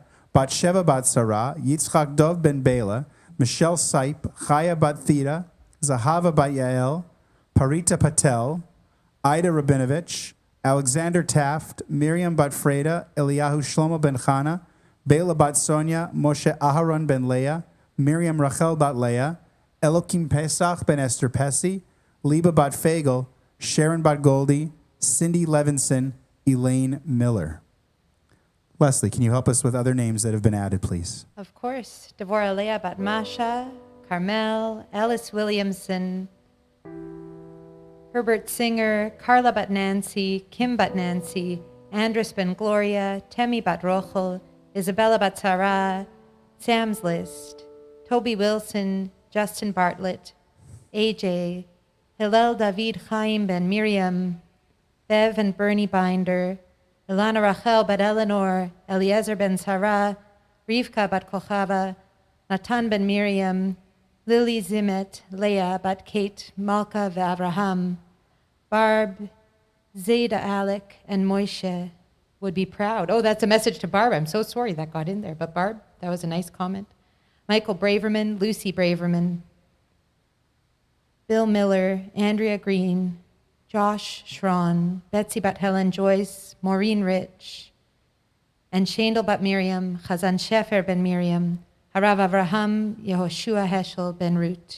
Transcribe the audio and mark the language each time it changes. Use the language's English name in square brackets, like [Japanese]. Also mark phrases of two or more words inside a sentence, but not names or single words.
[English] Bat Sheva Bat Sarah, Yitzchak Dov Ben Bela, Michelle Sipe, Chaya Bat Thida, Zahava Bat Yael, Parita Patel, Ida Rabinovich, Alexander Taft, Miriam Bat Freda, Eliyahu Shlomo Ben Chana, Bela Bat Sonia, Moshe Aharon Ben Leah, Miriam Rachel Bat Leah, Elokim Pesach Ben Esther Pessi, Liba Bat Fagel, Sharon Bat Goldie, Cindy Levinson, Elaine Miller. Leslie, can you help us with other names that have been added, please? Of course. Devorah Leah Bat Masha, Carmel, Ellis Williamson, Herbert Singer, Carla Bat Nancy, Kim Bat Nancy, Andres Ben Gloria, Temi Bat Rochel, Isabella Bat Sarah, Sam's List, Toby Wilson, Justin Bartlett, AJ, Hillel David Chaim Ben Miriam, Bev and Bernie Binder, Ilana Rachel Bat Eleanor, Eliezer Ben Sarah, Rivka Bat Kochava, Natan Ben Miriam, Lily Zimet, Leah Bat Kate, Malka Avraham, Barb, Zayda Alec, and Moishe would be proud. Oh, that's a message to Barb. I'm so sorry that got in there. But Barb, that was a nice comment. Michael Braverman, Lucy Braverman, Bill Miller, Andrea Green, Josh Schron, Betsy Bat Helen Joyce, Maureen Rich, and Shandel Bat Miriam, Chazan Shefer Ben Miriam, Harav Avraham, Yehoshua Heschel Ben Root.